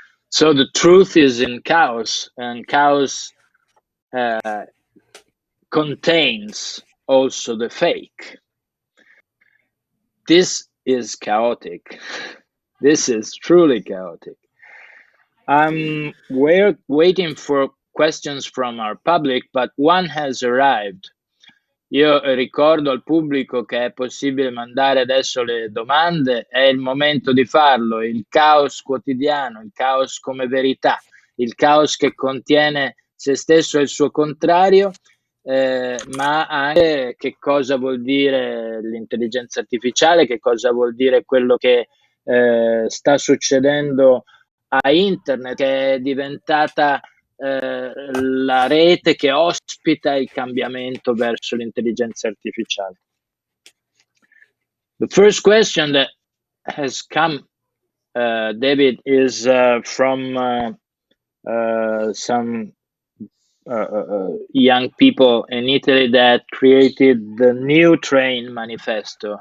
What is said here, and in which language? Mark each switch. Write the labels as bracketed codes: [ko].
[en] So the truth is in Caos, and Caos contains also the fake. This is chaotic. This is truly chaotic. We're waiting for questions from our public, but one has arrived. [it] Io ricordo al pubblico che è possibile mandare adesso le domande, è il momento di farlo, il caos quotidiano, il caos come verità, il caos che contiene se stesso e il suo contrario, ma anche che cosa vuol dire l'intelligenza artificiale, che cosa vuol dire quello che sta succedendo a internet, che è diventata la rete che ospita il cambiamento verso l'intelligenza artificiale. [en] The first question that has come, David, is from some young people in Italy that created the New Train Manifesto.